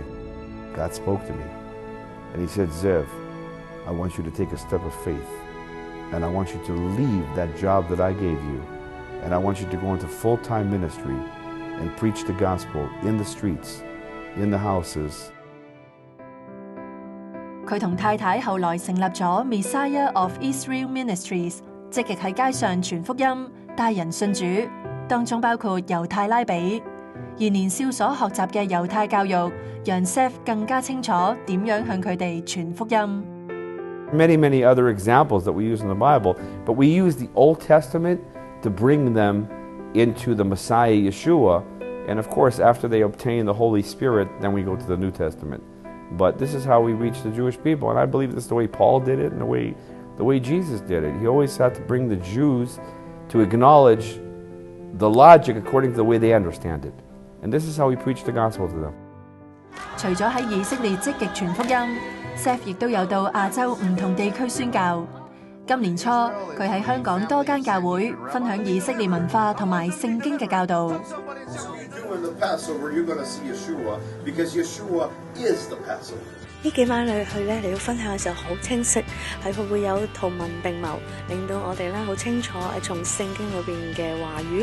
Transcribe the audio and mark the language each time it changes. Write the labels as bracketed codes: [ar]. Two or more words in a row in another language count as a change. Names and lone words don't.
[en] God spoke to me. And he said, Zev, I want you to take a step of faith. And I want you to leave that job that I gave you. And I want you to go into full-time ministry and preach the gospel in the streets, in the houses. [yue] 佢同太太後來成立咗 Messianic of Israel Ministries，積極喺街上傳福音，帶人信主，當中包括猶太拉比。而年少所學習嘅猶太教育，讓 Seth 更加清楚點樣向佢哋傳福音。 [en] Many other examples that we use in the Bible, but we use the Old Testament to bring them into the Messiah Yeshua. And of course, after they obtain the Holy Spirit, then we go to the New Testament. But this is how we reach the Jewish people, and I believe this is the way Paul did it and the way Jesus did it. He always had to bring the Jews to acknowledge the logic according to the way they understand it. And this is how he preached the gospel to them. [yue] 除咗喺以色列積極傳福音，Seth 亦都有到亞洲唔同地區宣教。今年初，佢喺香港多間教會分享以色列文化同埋聖經嘅教導。呢幾晚你去咧，你要分享嘅時候好清晰，係會有圖文並茂，令到我哋咧好清楚從聖經裏邊嘅話語。